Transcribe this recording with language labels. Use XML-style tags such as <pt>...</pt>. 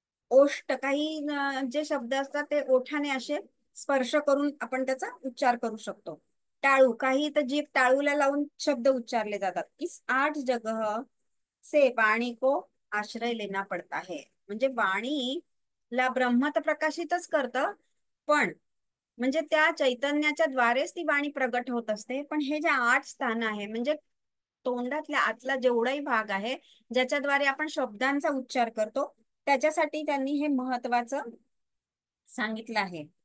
<mr>ओष्ठ, काही जे शब्द असतात ते ओठाने असे स्पर्श करून आपण त्याचा उच्चार करू शकतो. टाळू, काही तर जीभ टाळूला लावून शब्द उच्चारले जातात.</mr> <hi>इस 8 जगह से वाणी को आश्रय लेना पडता है.</hi> <mr>म्हणजे वाणीला ब्रह्म तर प्रकाशितच करतं, पण म्हणजे त्या चैतन्याच्या द्वारेच ती वाणी प्रगट होत असते. पण हे जे 8 स्थान आहे, म्हणजे तोंडातल्या आतला जेवढाही भाग आहे ज्याच्याद्वारे आपण शब्दांचा उच्चार करतो, त्याच्यासाठी त्यांनी हे महत्वाचं सांगितलं आहे.</mr>